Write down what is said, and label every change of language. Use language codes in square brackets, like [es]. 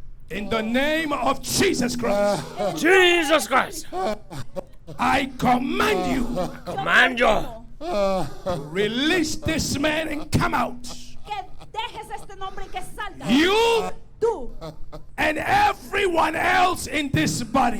[en] In the name of Jesus Christ. Jesus Christ. I command you. Command you. Release this man and come out. [es] Que dejes este nombre y que salga. [en] You [es] Tú. [en] and everyone else in this body.